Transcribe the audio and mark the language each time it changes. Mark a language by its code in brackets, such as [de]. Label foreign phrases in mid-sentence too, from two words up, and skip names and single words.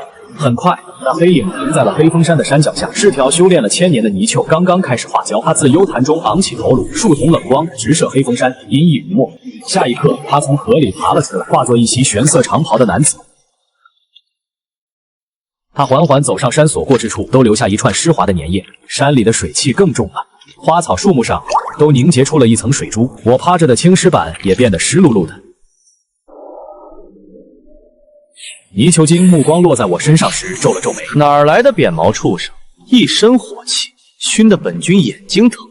[zh] 很快，那黑影停在了黑風山的山腳下，是條修煉了1000年的泥鰍剛剛開始化焦。他自幽潭中昂起頭顱，數瞳冷光直射黑風山，陰翳如墨。下一刻，他從河裡爬了出來，化作一襲玄色長袍的男子。他緩緩走上山所過之處，都留下一串濕滑的粘液。山裡的水汽更重了，花草樹木上都凝結出了一層水珠，我趴着的青石板也變得濕漉漉的。泥鰍精目光落在我身上時，皺了皺眉。哪兒來的扁毛畜生，一身火氣，燻得本君眼睛疼。